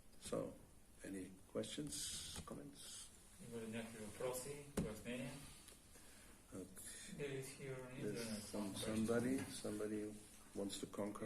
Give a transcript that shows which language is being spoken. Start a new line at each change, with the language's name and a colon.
English: So, any questions, comments?
Bulgarian: Има ли някакви въпроси, пояснения?
English: There is here on internet Somebody wants to conquer.